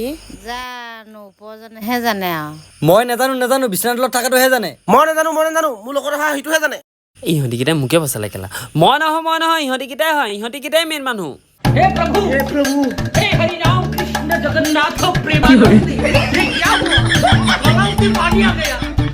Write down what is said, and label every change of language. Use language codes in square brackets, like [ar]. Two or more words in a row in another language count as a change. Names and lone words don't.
[as] জানো উপৰজনেহে জানে আৰু। মই নাজানো বিচনাৰ তলত থকাটোহে জানে। মই নাজানো মোৰ লগত অহা সেইটোহে জানে। ইহঁতিকেইটাই মোকে বচালে কেলা। মই নহয় ইহঁতিকেইটাই হয়, ইহঁতিকেইটাই মেইন মানুহ। [hi] हे प्रभु हे हरि राम कृष्ण जगन्नाथ प्रेमानंद ये क्या हुआ? गलाव में पानी आ गया।